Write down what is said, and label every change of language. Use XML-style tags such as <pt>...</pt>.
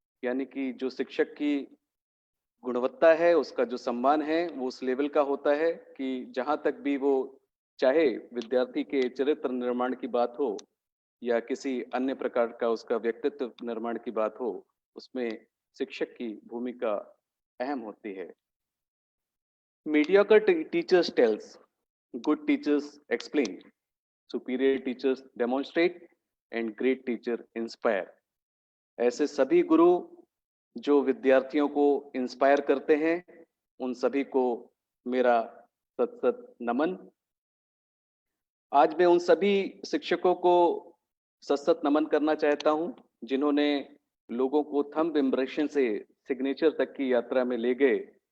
<hi>यानी कि जो शिक्षक की गुणवत्ता है, उसका जो सम्मान है वो उस लेवल का होता है कि जहां तक भी वो चाहे विद्यार्थी के चरित्र निर्माण की बात हो या किसी अन्य प्रकार का उसका व्यक्तित्व निर्माण की बात हो, उसमें शिक्षक की भूमिका अहम होती है।</hi> <en>Mediocre teachers tells, good teachers explain, superior teachers demonstrate and great teacher inspire।</en> <hi>ऐसे सभी गुरु जो विद्यार्थियों को इंस्पायर करते हैं, उन सभी को मेरा सत नमन। आज मैं उन सभी शिक्षकों को सत नमन करना चाहता हूं जिन्होंने लोगों को थंब इम्प्रेशन से सिग्नेचर तक की यात्रा में ले गए।</hi>